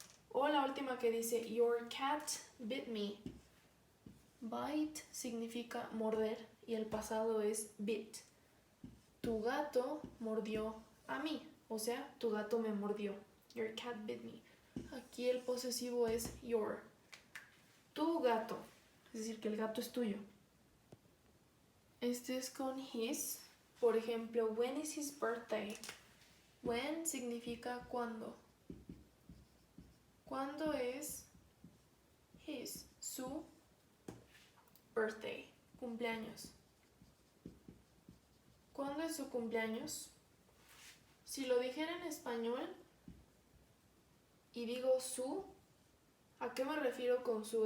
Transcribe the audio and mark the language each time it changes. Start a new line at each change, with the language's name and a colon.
Spanish: O la última que dice,
English: your cat bit me.
Spanish: Bite significa morder y el pasado es bit. Tu gato mordió a mí, o sea, tu gato me mordió.
English: Your cat bit me.
Spanish: Aquí el posesivo es your. Tu gato, es decir, que el gato es tuyo. Este es con his. Por ejemplo,
English: when is his birthday?
Spanish: When significa cuándo. ¿Cuándo es his, su birthday, cumpleaños? ¿Cuándo es su cumpleaños? Si lo dijera en español y digo su, ¿a qué me refiero con su?